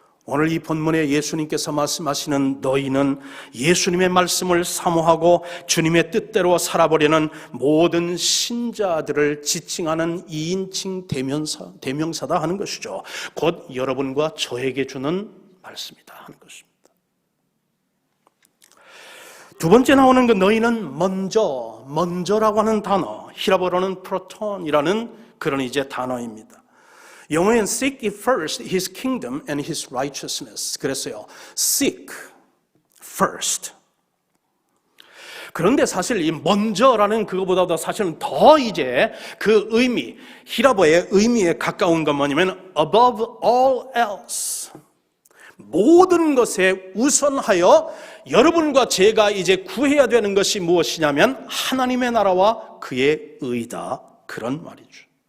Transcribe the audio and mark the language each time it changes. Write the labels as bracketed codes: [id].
[ko] 오늘 이 본문에 예수님께서 말씀하시는 너희는 예수님의 말씀을 사모하고 주님의 뜻대로 살아보려는 모든 신자들을 지칭하는 2인칭 대명사다 하는 것이죠. 곧 여러분과 저에게 주는 말씀이다 하는 것입니다. 두 번째 나오는 그 너희는 먼저라고 하는 단어, 히라보로는 프로톤이라는 그런 이제 단어입니다. 영어엔 [en] seek ye first his kingdom and his righteousness. [ko] 그랬어요. [en] seek first. [ko] 그런데 사실 이 먼저라는 그거보다도 사실은 더 이제 그 의미, 히라보의 의미에 가까운 건 뭐냐면 [en] above all else. [ko] 모든 것에 우선하여 여러분과 제가 이제 구해야 되는 것이 무엇이냐면 하나님의 나라와 그의 의다, 그런 말이죠.